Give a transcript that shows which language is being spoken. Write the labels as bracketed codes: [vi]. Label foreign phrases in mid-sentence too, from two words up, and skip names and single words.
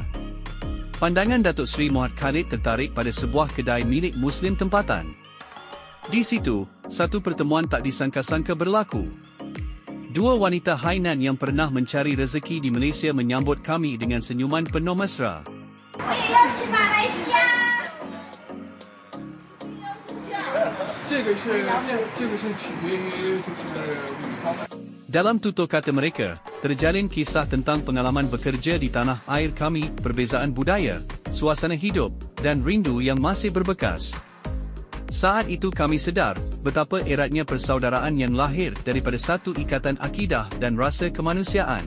[ms] Pandangan Datuk Seri Muhammad Khalid tertarik pada sebuah kedai milik Muslim tempatan. Di situ, satu pertemuan tak disangka-sangka berlaku. Dua wanita Hainan yang pernah mencari rezeki di Malaysia menyambut kami dengan senyuman penuh mesra. [zh] 是马来西亚。这个是取决于女方。 [ms] Dalam tutur kata mereka, terjalin kisah tentang pengalaman bekerja di tanah air kami, perbezaan budaya, suasana hidup, dan rindu yang masih berbekas. Saat itu kami sedar, betapa eratnya persaudaraan yang lahir daripada satu ikatan akidah dan rasa kemanusiaan.